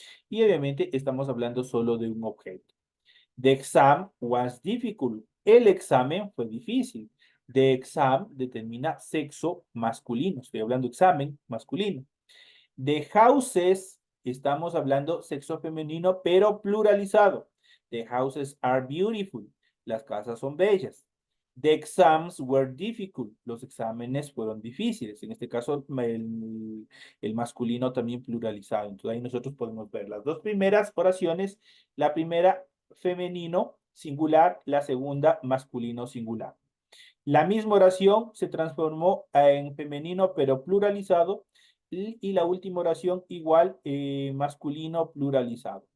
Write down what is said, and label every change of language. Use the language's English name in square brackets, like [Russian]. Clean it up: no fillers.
[Spanish] Y obviamente estamos hablando solo de un objeto. [English] The exam was difficult, [Spanish] el examen fue difícil. The exam determina sexo masculino, estoy hablando examen masculino. The houses, estamos hablando sexo femenino, pero pluralizado. [English] The houses are beautiful, [Spanish] las casas son bellas. [English] The exams were difficult. [Spanish] Los exámenes fueron difíciles. En este caso, el masculino también pluralizado. Entonces ahí nosotros podemos ver las dos primeras oraciones. La primera femenino singular, la segunda masculino singular. La misma oración se transformó en femenino pero pluralizado y la última oración igual masculino pluralizado.